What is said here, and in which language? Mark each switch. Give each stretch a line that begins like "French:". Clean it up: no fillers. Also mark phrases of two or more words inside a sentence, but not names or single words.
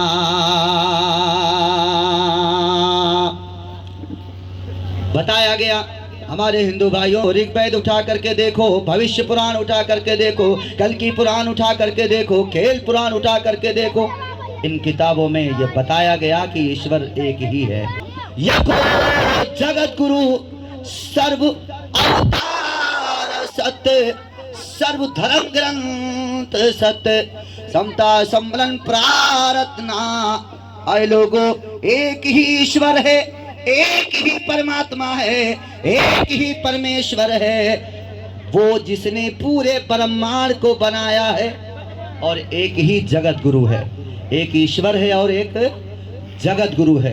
Urdu: بتایا گیا ہمارے ہندو بھائیوں، رگ وید اٹھا کر کے دیکھو، بھوشیہ پران اٹھا کر کے دیکھو، کل کی پران اٹھا کر کے دیکھو، کھیل پران اٹھا کر کے دیکھو، ان کتابوں میں یہ بتایا گیا کہ ایشور ایک ہی ہے۔
Sanskrit: एको जगत गुरु सर्व अवतार सत्य, सर्व धर्म ग्रन्थ सत्य, समता सम्मेलन प्रार्थना.
Urdu: اے لوگو، ایک ہی ایشور ہے، ایک ہی پرماتما ہے، ایک ہی پرمیشور ہے، وہ جس نے پورے برہمانڈ کو بنایا ہے، اور ایک ہی جگت گرو ہے۔ ایک ایشور ہے اور ایک جگت گرو ہے۔